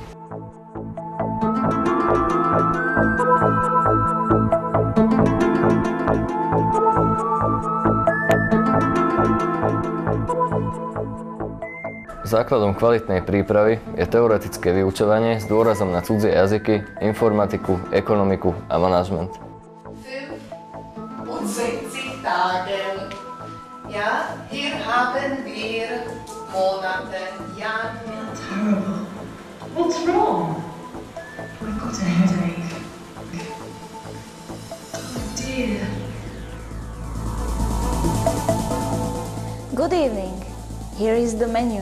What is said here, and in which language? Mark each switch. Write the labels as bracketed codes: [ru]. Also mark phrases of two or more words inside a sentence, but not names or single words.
[sk] Základom kvalitnej prípravy je teoretické vyučovanie s dôrazom na cudzie jazyky, informatiku, ekonomiku a manažment. [de] 65 Tagen. Ja, hier haben wir Monate, Januar. [en] Terrible. What's wrong? I've got a headache. Oh dear. Good evening. Here is the menu.